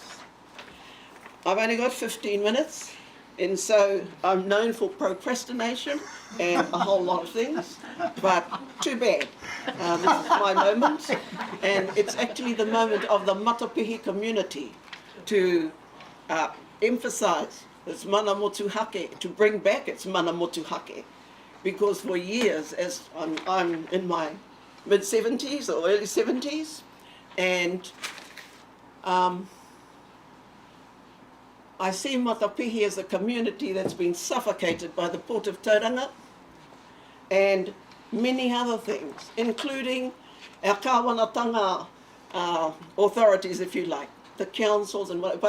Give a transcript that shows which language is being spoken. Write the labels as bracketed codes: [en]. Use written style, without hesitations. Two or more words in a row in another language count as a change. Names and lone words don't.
[en] I've only got 15 minutes, and so I'm known for procrastination and a whole lot of things, but too bad. This is my moment, and it's actually the moment of the Matapihi community to emphasize its [mi] mana motu hake, [en] to bring back its [mi] mana motu hake. [en] Because for years, as I'm in my mid-70s or early 70s, and I see Matapihi as a community that's been suffocated by the Port of Tauranga and many other things, including our kāwanatanga authorities, if you like, the councils and whatever.